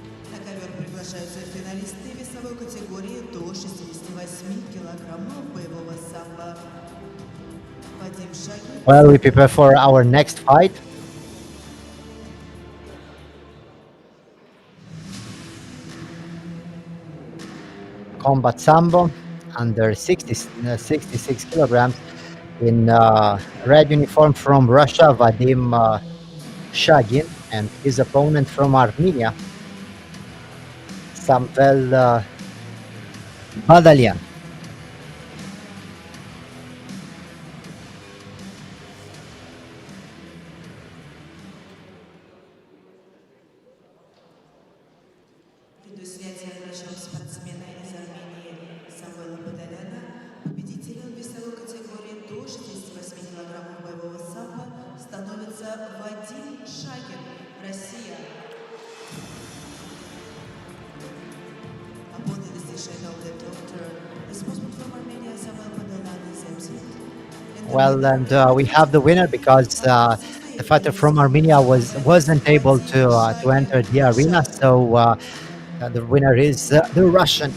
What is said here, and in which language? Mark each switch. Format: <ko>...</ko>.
<ru>На ковер приглашаются финалисты весовой категории до 68 килограммов боевого самбо. Вадим Шагин.</ru> <en>Well, we prepare for our next fight. Combat Sambo, under 66 kilograms, in red uniform from Russia, Vadim Shagin, and his opponent from Armenia, Samvel Badalian.</en> <ru>Ввиду снятия врачом спортсмена из Армении Самвела Бадаляна, победителем весовой категории до 68 килограммов боевого самбо становится Вадим Шагин, Россия.</ru> <en>Upon the decision of the doctor, the sportsman from Armenia, Samvel Badalan, is absent. Well, and we have the winner because The fighter from Armenia wasn't able to enter the arena, so the winner is the Russian.</en>